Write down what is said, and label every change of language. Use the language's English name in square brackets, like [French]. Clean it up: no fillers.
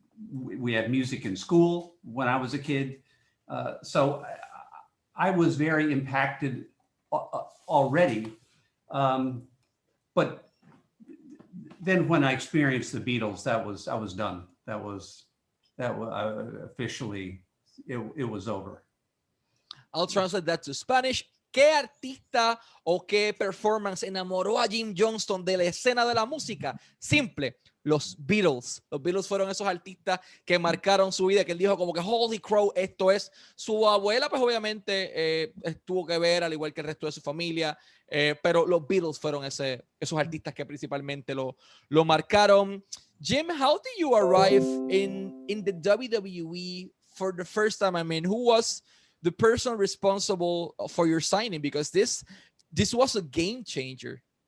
[English] We had music in school when I was a kid. So I was very impacted already. But then when I experienced the Beatles, I was done. That was officially, it was over. I'll translate that to Spanish. [Spanish] ¿Qué artista o qué performance enamoró a Jim Johnston de la escena de la música? Simple, los Beatles. Los Beatles fueron esos artistas que marcaron su vida, que él dijo como que [English] holy crow, [Spanish] esto es. Su abuela, pues obviamente tuvo que ver, al igual que el resto de su familia, pero los Beatles fueron esos artistas que principalmente lo marcaron. [English] Jim, how did you arrive in the WWE for the first time? I mean, who was the person responsible for your signing? Because this was a game changer.